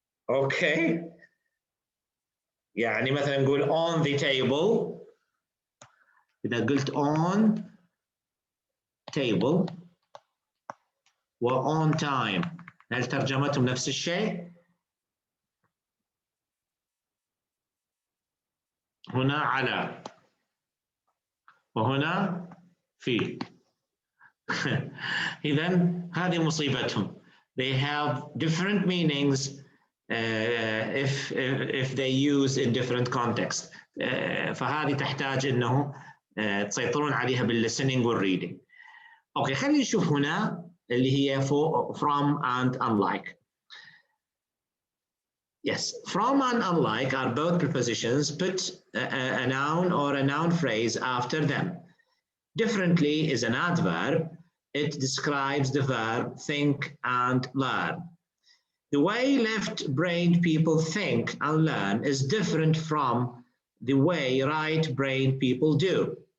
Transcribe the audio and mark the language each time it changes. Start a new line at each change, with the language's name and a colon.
Arabic: أوكي؟ يعني مثلا نقول on the table، إذا قلت on table و on time، هل ترجمتهم نفس الشيء؟ هنا على وهنا في. إذا هذه مصيبتهم.
English: They have different meanings if they use in different contexts.
Arabic: فهذه تحتاج انه تسيطرون عليها بالlistening والreading. اوكي، خلينا نشوف هنا اللي هي from and unlike.
English: Yes, from and unlike are both prepositions. Put a noun or a noun phrase after them. Differently is an adverb. It describes the verb think and learn. The way left-brained people think and learn is different from the way right-brained people do.